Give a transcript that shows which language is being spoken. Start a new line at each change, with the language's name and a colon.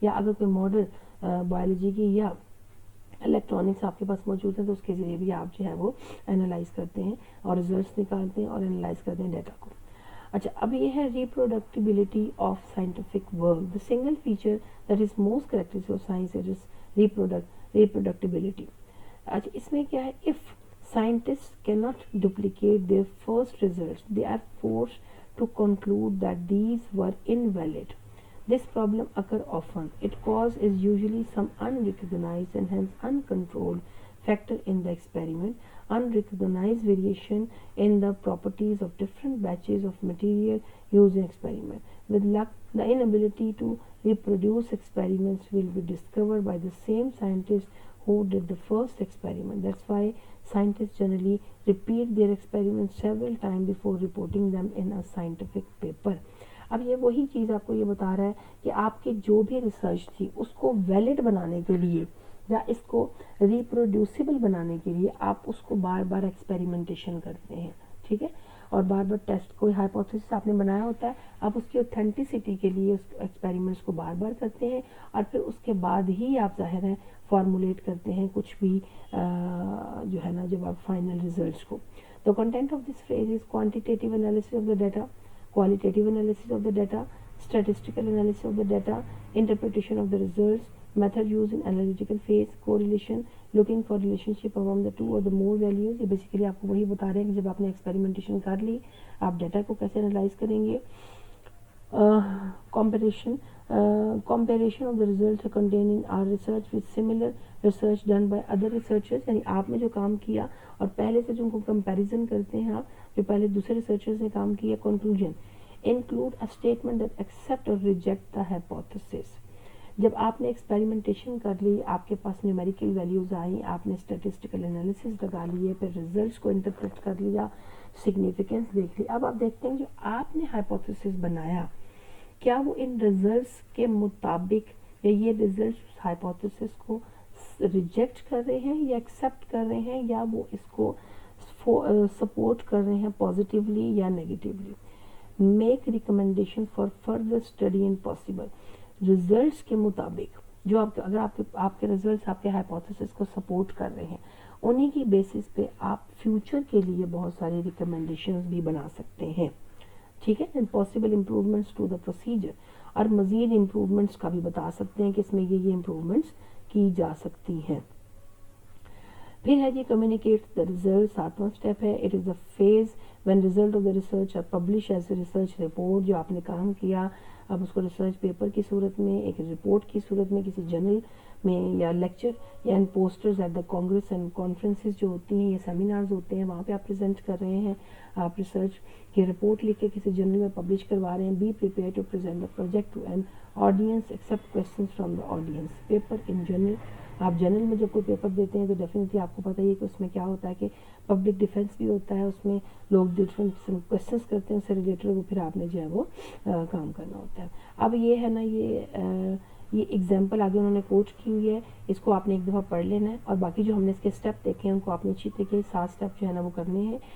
Urdu: یا اگر کوئی ماڈل بایولوجی کی یا الیکٹرانکس آپ کے پاس موجود ہے تو اس کے ذریعے بھی آپ جو ہے وہ انالائز کرتے ہیں اور ریزلٹس نکالتے ہیں اور انالائز کرتے ہیں ڈیٹا کو. اچھا, اب یہ ہے ریپروڈکٹیبلٹی of scientific work.
English: The single feature that is most characteristic of science is reproducibility.
Urdu: اچھا, اس میں کیا ہے,
English: If scientists cannot duplicate their first results, they are forced to conclude that these were invalid. This problem occurs often. Its cause is usually some unrecognized and hence uncontrolled factor in the experiment, unrecognized variation in the properties of different batches of material used in experiment. With luck, the inability to reproduce experiments will be discovered by the same scientists who did the first experiment. That's why scientists generally repeat their experiments several times before reporting them in a scientific paper.
Urdu: اب یہ وہی چیز آپ کو یہ بتا رہا ہے کہ آپ کی جو بھی ریسرچ تھی اس کو ویلڈ بنانے کے لیے یا اس کو ریپروڈیوسیبل بنانے کے لیے آپ اس کو بار بار ایکسپیریمنٹیشن کرتے ہیں، ٹھیک ہے، اور بار بار ٹیسٹ، کوئی ہائپوتھیسس آپ نے بنایا ہوتا ہے، آپ اس کی اوتھینٹسٹی کے لیے اس ایکسپیریمنٹس کو بار بار کرتے ہیں، اور پھر اس کے بعد ہی آپ ظاہر ہے فارمولیٹ کرتے ہیں کچھ بھی جو ہے نا جب آپ فائنل ریزلٹس کو.
English: The content of this phrase is quantitative analysis of the data, qualitative analysis of the data, statistical analysis of the data, interpretation of the results, method used in analytical phase, correlation, looking for relationship among the two or the more values.
Urdu: یہ basically آپ کو وہی بتا رہے ہیں کہ جب آپ نے ایکسپیریمنٹیشن کر لی آپ ڈیٹا کو کیسے انالائز کریں گے.
English: Comparison of the results contained in our research with similar research done by other researchers.
Urdu: یعنی آپ نے جو کام کیا اور پہلے سے جو ان کو کمپیریزن کرتے ہیں آپ جو پہلے دوسرے ریسرچرز نے کام کیا.
English: Conclusion include a statement that accept or reject the hypothesis.
Urdu: جب آپ نے ایکسپیریمنٹیشن کر لی، آپ کے پاس نیومیریکل ویلیوز آئیں، آپ نے اسٹیٹسٹیکل انالیسس لگا لیے، پھر ریزلٹس کو انٹرپریٹ کر لیا، سگنیفیکنس دیکھ لی. اب آپ دیکھتے ہیں جو آپ نے ہائپوتھیسس بنایا کیا وہ ان ریزلٹس کے مطابق، یا یہ ریزلٹس ہائپوتھیسس کو ریجیکٹ کر رہے ہیں یا ایکسیپٹ کر رہے ہیں، یا وہ اس کو سپورٹ کر رہے ہیں پازیٹیولی یا negatively.
English: Make recommendation for further study and possible.
Urdu: Results کے مطابق جو اگر آپ کے ریزلٹس آپ کے ہائپوتھیسس کو سپورٹ کر رہے ہیں، انہی کی بیسس پہ آپ فیوچر کے لیے بہت ساری ریکمنڈیشنز بھی بنا سکتے ہیں، ٹھیک ہے.
English: and possible improvements to the procedure,
Urdu: اور مزید امپروومنٹس کا بھی بتا سکتے ہیں کہ اس میں یہ امپروومنٹس کی جا سکتی ہیں. پھر ہے جی
English: Communicate the result.
Urdu: 7واں اسٹیپ ہے
English: It is the phase when result of the research are publish as a research report.
Urdu: جو آپ نے کام کیا اب اس کو ریسرچ پیپر کی صورت میں، ایک رپورٹ کی صورت میں کسی جرنل میں، یا لیکچر یا
English: posters at the congress and conferences
Urdu: جو ہوتی ہیں یا سیمینارز ہوتے ہیں وہاں پہ آپ پریزنٹ کر رہے ہیں. آپ ریسرچ کی رپورٹ لکھ کے کسی جرنل میں پبلش کروا رہے ہیں.
English: Be prepare to present the project to an audience accept questions from the audience.
Urdu: Paper in general, آپ جرنل میں جب کوئی پیپر دیتے ہیں تو ڈیفینیٹلی آپ کو پتہ ہی ہے کہ اس میں کیا ہوتا ہے کہ پبلک ڈیفینس بھی ہوتا ہے، اس میں لوگ ڈفرینٹ کوسچنس کرتے ہیں اس سے ریلیٹڈ، وہ پھر آپ نے جو ہے وہ کام کرنا ہوتا ہے. اب یہ ہے نا یہ ایگزامپل آگے انہوں نے کوٹ کی ہوئی ہے، اس کو آپ نے ایک دفعہ پڑھ لینا ہے، اور باقی جو ہم نے اس کے اسٹیپ دیکھے ہیں ان کو آپ نے اچھی طریقے 7 اسٹیپ جو ہے نا وہ کرنے ہیں.